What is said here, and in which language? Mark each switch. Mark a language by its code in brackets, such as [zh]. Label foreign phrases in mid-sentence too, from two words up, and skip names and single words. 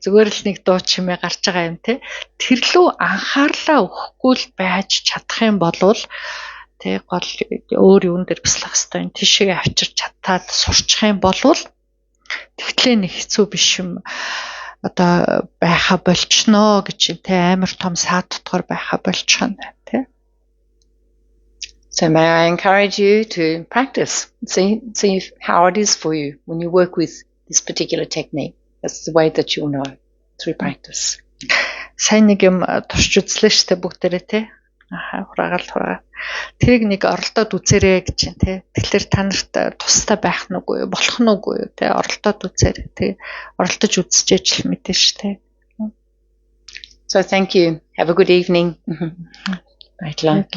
[mn] Зүгээр л нэг дуу чимээ гарч байгаа юм те. Тэр лөө анхаарлаа өгөхгүй л байж чадах юм болвол тэг гол өөр юун дээр бяцлах хэрэгтэй юм. Тишээ авчирч чадаад сурчих юм болвол тэгтлээ нэг хэцүү биш юм. Одоо байха болчихно гэж те амар том саад дотор байха болчихно те. [en] So may I encourage you to practice, see how it is for you when you work with this particular technique. That's the way that you'll know through practice. [mn] Сайн нэг юм турш үзлээ штэ бүгдээрээ те. Хураагаал. Тэрийг нэг оролдоод үзээрэй гэж байна те. Тэгэхээр та нарт тустай байх нүггүй болох нүггүй те. Оролдоод үзээрэй те. Оролдож үзчихэж л мэдэн штэ. [en] So thank you. Have a good evening. [mn] Баярлалаа.